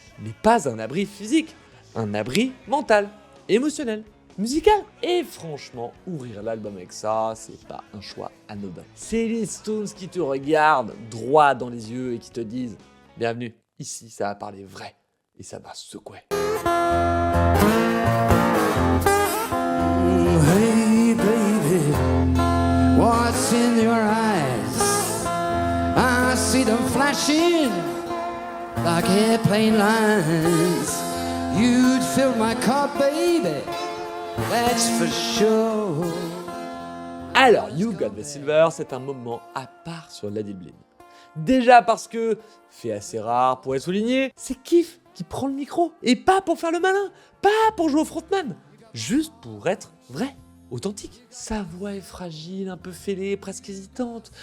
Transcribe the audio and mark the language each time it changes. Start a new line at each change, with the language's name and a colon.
French: Mais pas un abri physique. Un abri mental, émotionnel, musical. Et franchement, ouvrir l'album avec ça, c'est pas un choix anodin. C'est les Stones qui te regardent droit dans les yeux et qui te disent « Bienvenue, ici ça va parler vrai et ça va secouer. »
English: Hey baby, what's in your eyes? I see them flashing like airplane lines. You'd fill my cup, baby, that's for sure.
French: Alors, You Got the Silver, c'est un moment à part sur Let It Bleed. Déjà parce que, fait assez rare pour être souligné, c'est Keith qui prend le micro. Et pas pour faire le malin, pas pour jouer au frontman, juste pour être vrai, authentique. Sa voix est fragile, un peu fêlée, presque hésitante.